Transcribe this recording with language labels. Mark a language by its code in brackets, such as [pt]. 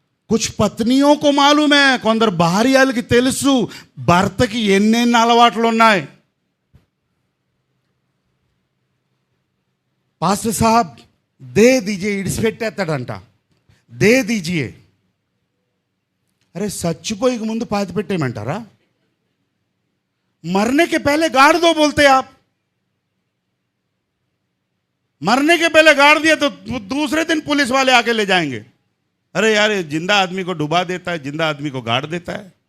[hi] कुछ पत्नियों को मालूम है [te] కొందరు భార్యలకి తెలుసు భర్తకి ఎన్నెన్ని అలవాట్లు ఉన్నాయి। [hi] పాస్టర్ సాబ్ दे दीजिए, [te] ఇడిసిపెట్టేస్తాడంట, [hi] दे दीजिए। [te] अरे చచ్చిపోయిక ముందు పాతి పెట్టేయమంటారా? [hi] मरने के पहले गाड़ दो बोलते आप। मरने के पहले गाड़ दिया तो दूसरे दिन पुलिस वाले आके ले जाएंगे। अरे यार ये जिंदा आदमी को डुबा देता है, जिंदा आदमी को गाड़ देता है।